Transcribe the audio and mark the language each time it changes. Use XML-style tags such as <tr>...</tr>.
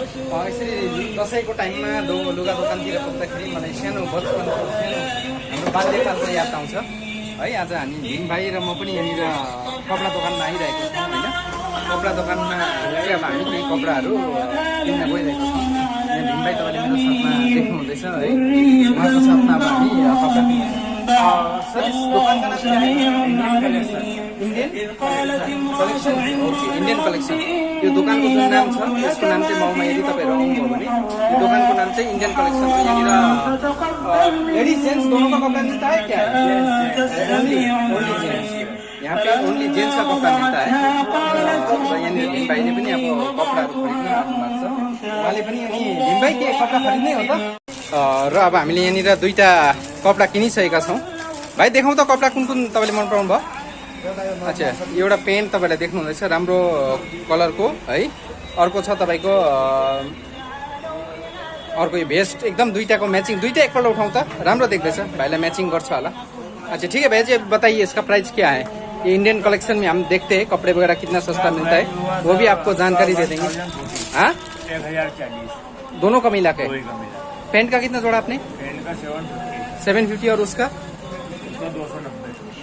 <ne>यसरी दसैँको टाइममा लुगा दोकानतिर पुग्दाखेरि मलाई सानो बचपनको हाम्रो बाल्यकालको याद आउँछ। है। आज हामी भीम भाइ र म पनि यहाँनिर कपडा दोकानमा आइरहेको छौँ होइन। कपडा दोकानमा चाहिँ अब हामी केही कपडाहरू किन्न गइरहेको छौँ। यहाँ भीम भाइ तपाईँले मेरो साथमा देख्नुहुँदैछ है। उहाँको साथमा अब हामी कपडा</ne> <hi>सर इस दुकान का नाम क्या है?</hi> <en>Indian collection. Okay, Indian collection.</en> <ne>यो दोकानको जुन नाम छ यसको नाम चाहिँ माउमा यदि तपाईँहरू आउनुभयो भने यो दोकानको नाम चाहिँ इंडियन कलेक्सन हो।</ne> <hi>यहाँनिर लेडिज जेंट्स दोनों का कपड़ा मिलता है क्या? Only gents. यहाँ पे ओनली जेंट्स का कपड़ा मिलता है।</hi> <ne>यहाँनिर भीम भाइले पनि अब कपडाहरू खरिद्न आउनुभएको छ। उहाँले पनि अनि भीम भाइ के कपडा खरिद्नै हो त? र अब हामीले यहाँनिर दुईटा कपडा किनिसकेका छौँ। भाइ देखाउँ त कपडा कुन कुन तपाईँले मन पराउनु भयो? अच्छा, एउटा पेन्ट तपाईँलाई देख्नुहुँदैछ राम्रो कलरको है। अर्को छ तपाईँको अर्को यो भेस्ट एकदम दुईटाको मैचिङ। दुईटा एकपल्ट उठाउँ त राम्रो देख्दैछ, भाइलाई मैचिङ गर्छ होला।</ne> <hi>अच्छा ठीक है भैया जी, बताइए इसका प्राइस क्या है? ये इंडियन कलेक्शन में हम देखते हैं कपड़े वगैरह कितना सस्ता मिलता है, वो भी आपको जानकारी दे देंगे। हाँ 1040 दोनों का मिला के। कोई का मिला। पेंट का कितना जोड़ा आपने? पेन का 750 750 और उसका उसका 290</hi>